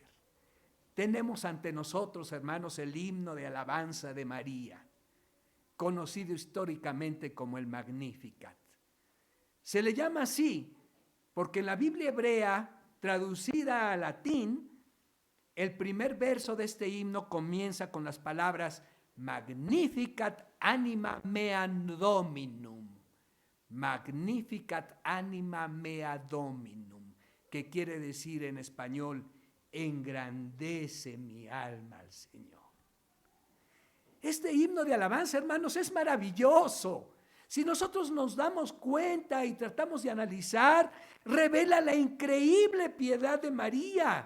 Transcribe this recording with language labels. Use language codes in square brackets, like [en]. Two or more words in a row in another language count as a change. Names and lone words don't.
[es] Tenemos ante nosotros, hermanos, el himno de alabanza de María. conocido históricamente como el Magnificat. Se le llama así porque en la Biblia hebrea, traducida al latín, el primer verso de este himno comienza con las palabras [la] Magnificat anima meam Dominum. Magnificat anima mea Dominum, [es] que quiere decir en español, engrandece mi alma al Señor. Este himno de alabanza, hermanos, es maravilloso. Si nosotros nos damos cuenta y tratamos de analizar, revela la increíble piedad de María.